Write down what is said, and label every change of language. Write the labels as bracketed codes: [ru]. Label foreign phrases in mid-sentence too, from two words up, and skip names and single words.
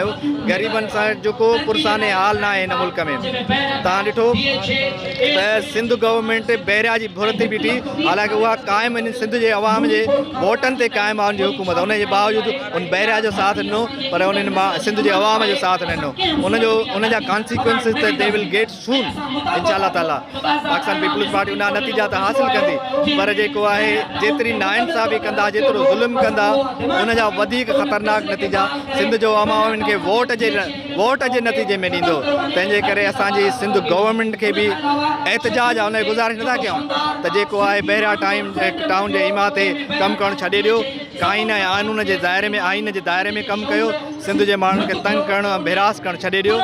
[sd] ग़रीबनि सां जेको पुरसाने हाल न आहे हिन मुल्क में। तव्हां ॾिठो त सिंध गवर्नमेंट बैरिया जी भुर ते बीठी, हालांकि उहा क़ाइमु इन सिंध जे अवाम जे वोटनि ते क़ाइमु आहे उनजी हुकूमत, उनजे बावजूदि उन बैरिया जो साथ ॾिनो पर उन्हनि सिंध जे अवाम जो साथ न ॾिनो। [en] उनजा कॉन्सिक्वेंसिस त they will get soon [ar] إن شاء الله تعالى. [sd] पाकिस्तान पीपल्स पार्टी उन नतीजा त हासिलु कंदी, पर जेको आहे जेतिरी नाइंसाफ़ी कंदा, जेतिरो ज़ुल्म कंदा, उनजा वधीक ख़तरनाक नतीजा सिंध जो अवाम खे वोट जे नतीजे में ॾींदो। तंहिंजे करे असांजी सिंध गवर्नमेंट खे बि एहतजाज आहे, उनजी गुज़ारिश नथा कयूं त जेको आहे बैरिया टाउन जे इमा ते कमु करणु छॾे ॾियो, आइन जे दायरे में कमु कयो, सिंध जे माण्हुनि खे तंग करणु ऐं बेरास करणु छॾे ॾियो।